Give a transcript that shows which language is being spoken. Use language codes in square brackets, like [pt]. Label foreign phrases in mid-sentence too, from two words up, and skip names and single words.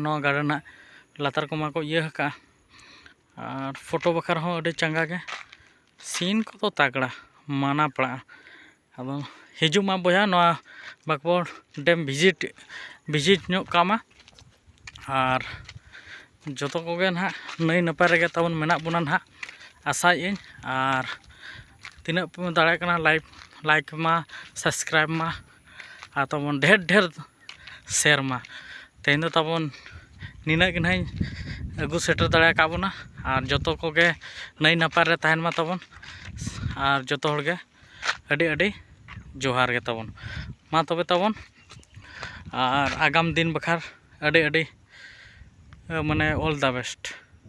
[sat] गार्डन लातार को मा को इया का और फोटो बखार हो अडे चंगा के सीन को तो तगड़ा माना पड़ा अब हिजू मा बया नवा बागमोड़ डैम विजिट कामा और जतो को गे ना नई नपाय रेगे तबन मेना बुना ना आशाएं और तीना पे दाड़ा कना लाइक मा सब्सक्राइब मा आ तबन ढेर शेयर मा तेन दो तबन निना के नहीं अगू सेटर दाड़ा का बना और जतो को गे नई नपाय रे तहन मा तबन और जतो हर गे अडी अडी जोहार गे तबन मा तबे तबन और आगाम दिन बखार अडी अडी माने [en] all the best.